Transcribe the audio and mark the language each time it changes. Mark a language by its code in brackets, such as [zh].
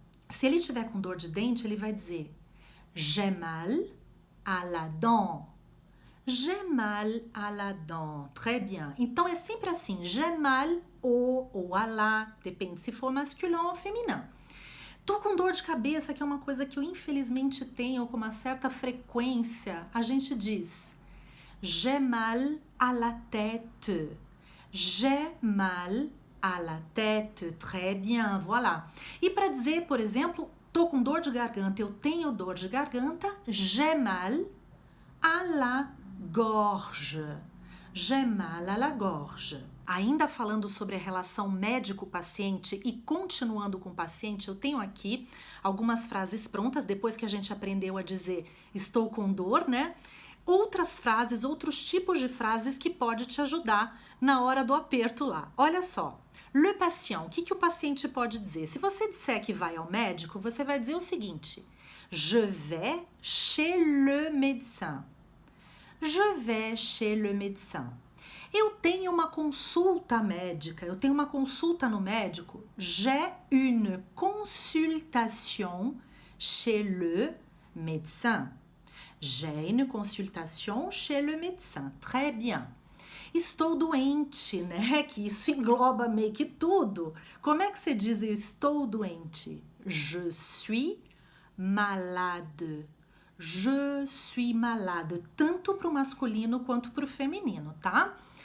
[pt] Se ele tiver com dor de dente, ele vai dizer [fr] j'ai mal à la dent. J'ai mal à la dent. Très bien. [pt] Então é sempre assim, [fr] j'ai mal au ou à la, [pt] depende se for masculin ou feminino. Tô com dor de cabeça, que é uma coisa que eu infelizmente tenho com uma certa frequência. A gente diz [fr] j'ai mal à la tête. J'ai mal à la tête. Très bien, voilà. [pt] E para dizer, por exemplo, tô com dor de garganta, eu tenho dor de garganta, [fr] j'ai mal à la gorge. J'ai mal à la gorge. [pt] Ainda falando sobre a relação médico-paciente e continuando com o paciente, eu tenho aqui algumas frases prontas, depois que a gente aprendeu a dizer estou com dor, né? Outras frases, outros tipos de frases que pode te ajudar na hora do aperto lá. Olha só, [fr] le patient, [pt] o que o paciente pode dizer? Se você disser que vai ao médico, você vai dizer o seguinte, [fr] je vais chez le médecin. Je vais chez le médecin. [pt] Eu tenho uma consulta médica, eu tenho uma consulta no médico. [fr] J'ai une consultation chez le médecin. J'ai une consultation chez le médecin. Très bien. [pt] Estou doente, né? Que isso engloba meio que tudo. Como é que você diz eu estou doente? [fr] Je suis malade. Je suis malade. [pt] Tanto para o masculino quanto para o feminino, tá?